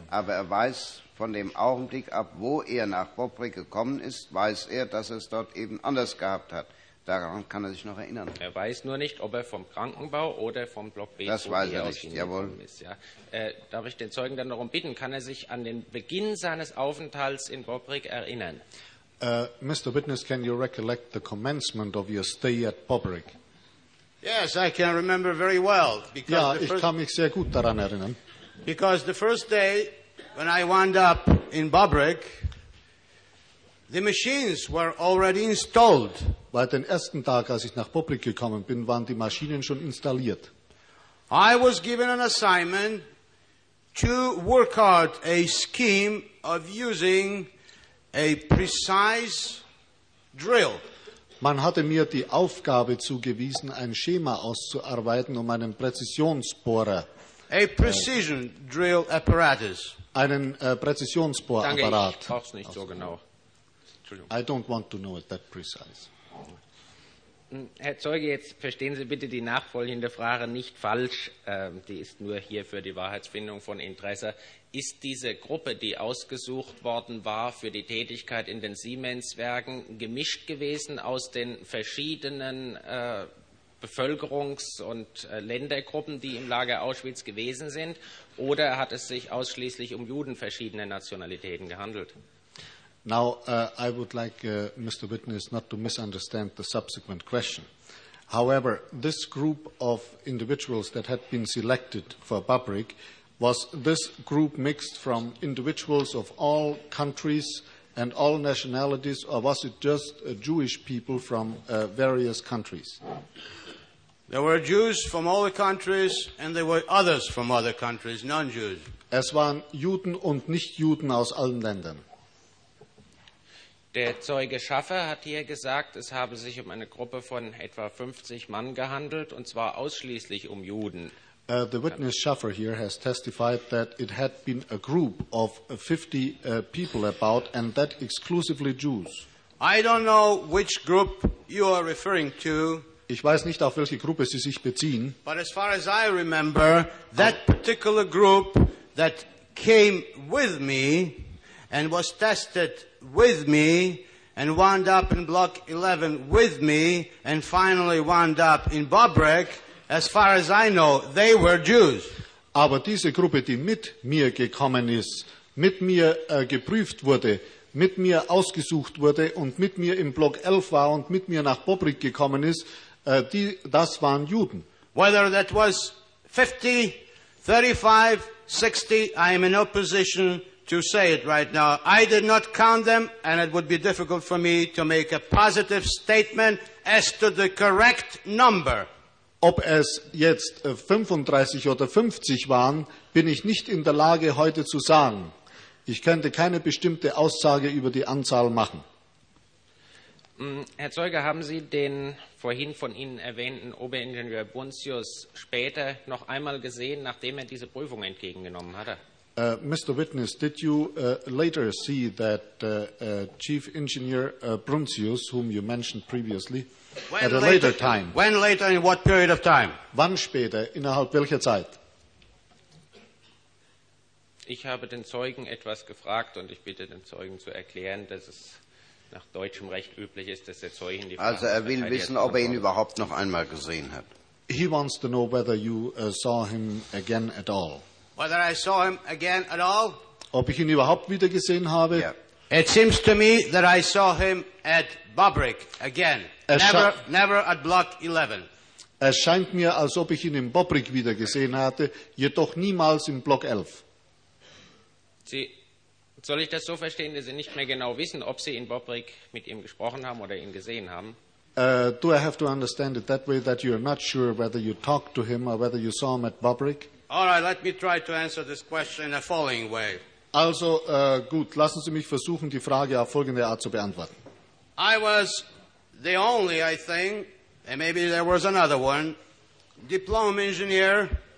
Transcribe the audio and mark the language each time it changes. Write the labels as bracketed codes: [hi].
[de] Aber er weiß von dem Augenblick ab, wo er nach Bobrik gekommen ist, weiß er, dass er es dort eben anders gehabt hat. Daran kann er sich noch erinnern. Er weiß nur nicht, ob er vom Krankenbau oder vom Block B das weiß er nicht. Jawohl. Ist. Ja. Darf ich den Zeugen dann darum bitten, kann er sich an den Beginn seines Aufenthalts in Bobrik erinnern? [en] Mr. Witness, can you recollect the commencement of your stay at Bobrik? Yes, I can remember very well. [de] Ja, ich kann mich sehr gut daran erinnern. [en] Because the first day when I wound up in Bobrik, the machines were already installed. [de] Weil den ersten Tag, als ich nach Bobrik gekommen bin, waren die Maschinen schon installiert. [en] I was given an assignment to work out a scheme of using a precise drill. [de] Man hatte mir die Aufgabe zugewiesen, ein Schema auszuarbeiten, um einen Präzisionsbohrer. [en] A precision drill apparatus. [de] Einen Präzisionsbohrapparat. Danke, ich brauch's nicht so genau. [en] I don't want to know it that precise. [de] Herr Zeuge, jetzt verstehen Sie bitte die nachfolgende Frage nicht falsch. Die ist nur hier für die Wahrheitsfindung von Interesse. Ist diese Gruppe, die ausgesucht worden war für die Tätigkeit in den Siemens-Werken, gemischt gewesen aus den verschiedenen Bevölkerungs- und Ländergruppen, die im Lager Auschwitz gewesen sind? Oder hat es sich ausschließlich um Juden verschiedener Nationalitäten gehandelt? [en] Now, I would like, Mr. Witness, not to misunderstand the subsequent question. However, this group of individuals that had been selected for Bobrik was this group mixed from individuals of all countries and all nationalities, or was it just Jewish people from various countries? There were Jews from all the countries, and there were others from other countries, non-Jews. [de] Es waren Juden und Nicht-Juden aus allen Ländern. Der Zeuge Schaffer hat hier gesagt, es habe sich um eine Gruppe von etwa 50 Mann gehandelt, und zwar ausschließlich um Juden. [en] The witness Schaffer here has testified that it had been a group of 50 people about, and that exclusively Jews. I don't know which group you are referring to. [de] Ich weiß nicht, auf welche Gruppe Sie sich beziehen. [en] But as far as I remember, that particular group that came with me and was tested with me and wound up in block 11 with me and finally wound up in Bobrik, as far as I know, they were Jews. [de] Aber diese Gruppe, die mit mir gekommen ist, mit mir geprüft wurde, mit mir ausgesucht wurde und mit mir im Block 11 war und mit mir nach Bobrik gekommen ist, das waren Juden. [en] Whether that was 50, 35, 60, I am in no position to say it right now. I did not count them, and it would be difficult for me to make a positive statement as to the correct number. [de] Ob es jetzt 35 oder 50 waren, bin ich nicht in der Lage, heute zu sagen. Ich könnte keine bestimmte Aussage über die Anzahl machen. Herr Zeuge, haben Sie den vorhin von Ihnen erwähnten Oberingenieur Buntius später noch einmal gesehen, nachdem er diese Prüfung entgegengenommen hatte? [en] Mr. Witness, did you later see that Chief Engineer Bruncius, whom you mentioned previously, when at a later time? When later, in what period of time? [de] Wann später, innerhalb welcher Zeit? Ich habe den Zeugen etwas gefragt und ich bitte den Zeugen zu erklären, dass es nach deutschem Recht üblich ist, dass der Zeugen die Frage... Also er will wissen, ob er ihn überhaupt noch einmal gesehen hat. [en] He wants to know whether you saw him again at all. Whether I saw him again at all? [de] Ob ich ihn überhaupt wieder gesehen habe? [en] Yeah. It seems to me that I saw him at Bobrick again. Never at Block 11. [de] Es scheint mir, als ob ich ihn in Bobrick wieder gesehen hatte, jedoch niemals im Block 11. Sie, soll ich das so verstehen, dass Sie nicht mehr genau wissen, ob Sie in Bobrick mit ihm gesprochen haben oder ihn gesehen haben? [en] Do I have to understand it that way, that you are not sure whether you talked to him or whether you saw him at Bobrick? All right, let me try to answer this question in the following way. [de] Also, gut, lassen Sie mich versuchen, die Frage auf folgende Art zu beantworten. [en] I was the only, I think, and maybe there was another one, diplom engineer.